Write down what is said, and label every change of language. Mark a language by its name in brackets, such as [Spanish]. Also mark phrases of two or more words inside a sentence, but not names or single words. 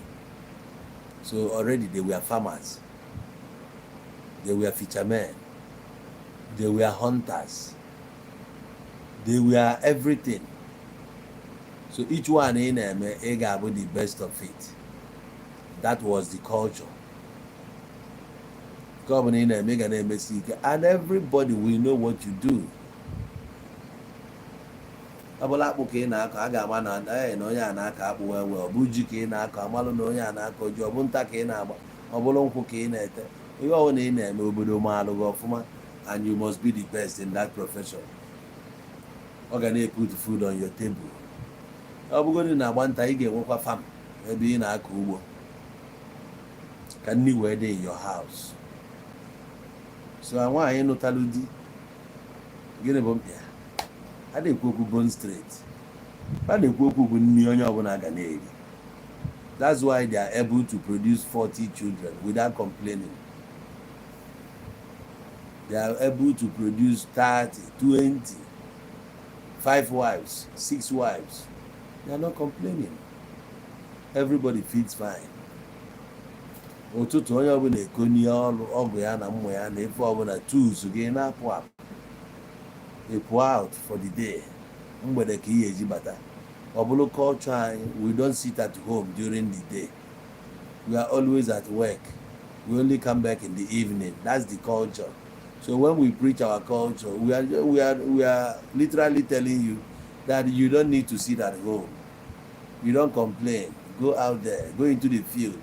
[English] So already they were farmers, they were fishermen, they were hunters, they were everything. So each one in them, about the best of it. That was the culture. Come in and make an MSC, and everybody will know what you do. [Igbo] Abụla akpụ ka ị na-akọ, a ga-ama na onye a na-akọ akpụ wee ọ bụ ji ka ị na-akọ, amalụ na onye a na-akọ ji, ọ bụ nta ka ị na-agba, ọ bụrụ nkwụ ka ị na-ete. Ihe ọbụla ị na-eme obodo maalụ gị ọfụma, [English] and you must be the best in that profession. [Igbo] Ọ ga na- [English] put food on your table. [Igbo] Ọ bụgodị na agba nta, ị ga-enwekwa farm ebe ị na-akọ ugbo ka nni wee dị [English] in your house. [Igbo] So nwaanyị nụtalụ di, gịnị bụ mkpa ya? A na-ekwu okwu [English] bone straight. [Igbo] A na-ekwu okwu bụ nni onye ọbụla ga na-eri. [English] That's why they are able to produce 40 children without complaining. They are able to produce 30, 20, 5 wives, 6 wives. They are not complaining. Everybody feels fine. [Igbo] Ụtụtụ onye ọbụla ekoni ọrụ ọgụ ya na mmụ ya na efe ọbụla tools gị na-apụ apụ. [English] They pour out for the day. [Igbo] Mgbede ka ihe eji bata. Ọ bụrụ culture anyị, [English] we don't sit at home during the day. We are always at work. We only come back in the evening. That's the culture. So when we preach our culture, we are literally telling you that you don't need to sit at home. You don't complain. Go out there. Go into the field.